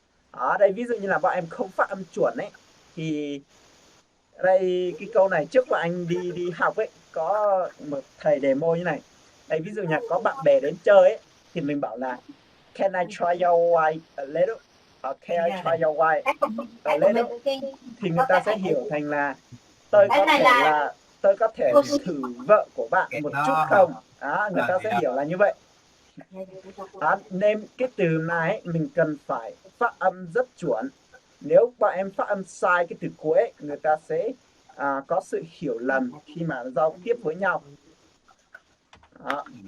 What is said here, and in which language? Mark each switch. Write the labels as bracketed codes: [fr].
[vi] Ở đây ví dụ như là bọn em không phát âm chuẩn ấy, thì đây cái câu này trước bọn anh đi học ấy, có một thầy demo như này. Đây ví dụ như có bạn bè đến chơi ấy, thì mình bảo là [en] can I try your wife a little? Can I try your wife a little? [vi] Thì người ta sẽ hiểu thành là tôi có thể thử vợ của bạn một chút không? Đó, người ta sẽ hiểu là như vậy. Đó, nên cái từ này mình cần phải phát âm rất chuẩn. Nếu bọn em phát âm sai cái từ cuối ấy, người ta sẽ có sự hiểu lầm khi mà giao tiếp với nhau. Đó.